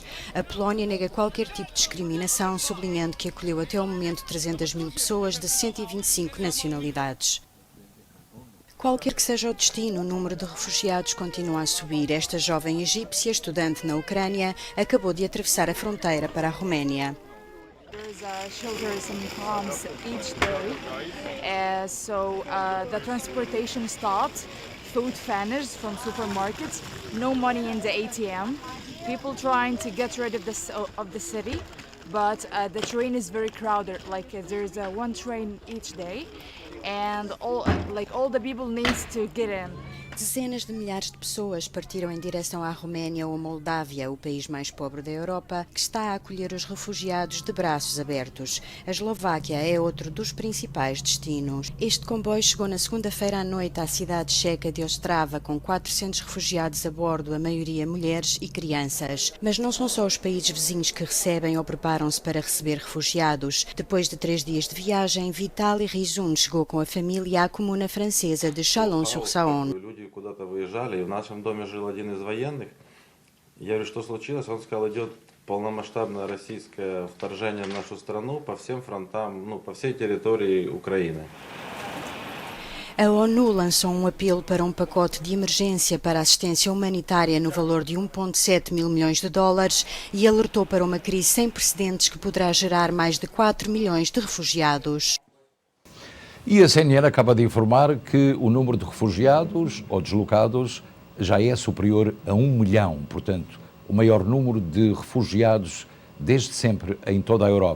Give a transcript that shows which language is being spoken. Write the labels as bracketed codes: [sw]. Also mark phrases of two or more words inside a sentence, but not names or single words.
[pt] A Polónia nega qualquer tipo de discriminação, sublinhando que acolheu até o momento 300 mil pessoas de 125 nacionalidades. Qualquer que seja o destino, o número de refugiados continua a subir. Esta jovem egípcia, estudante na Ucrânia, acabou de atravessar a fronteira para a Roménia. [en] There's shelters and homes each day, so the transportation stopped. Food vanished from supermarkets. No money in the ATM. People trying to get rid of the city, but the train is very crowded. Like there's one train each day, and all the people needs to get in. [pt] Dezenas de milhares de pessoas partiram em direção à Roménia ou à Moldávia, o país mais pobre da Europa, que está a acolher os refugiados de braços abertos. A Eslováquia é outro dos principais destinos. Este comboio chegou na segunda-feira à noite à cidade checa de Ostrava, com 400 refugiados a bordo, a maioria mulheres e crianças. Mas não são só os países vizinhos que recebem ou preparam-se para receber refugiados. Depois de 3 dias de viagem, Vitaly Rizun chegou com a família à comuna francesa de Chalon-sur-Saône. [ru] Куда-то выезжали, и в нашем доме жил один из военных. Я говорю, что случилось? Он сказал, идет полномасштабное российское вторжение в нашу страну по всем фронтам, по всей территории Украины. [pt] A ONU lançou um apelo para um pacote de emergência para assistência humanitária no valor de 1,7 mil milhões de dólares e alertou para uma crise sem precedentes que poderá gerar mais de 4 milhões de refugiados. E a CNN acaba de informar que o número de refugiados ou deslocados já é superior a 1 milhão, portanto, o maior número de refugiados desde sempre em toda a Europa.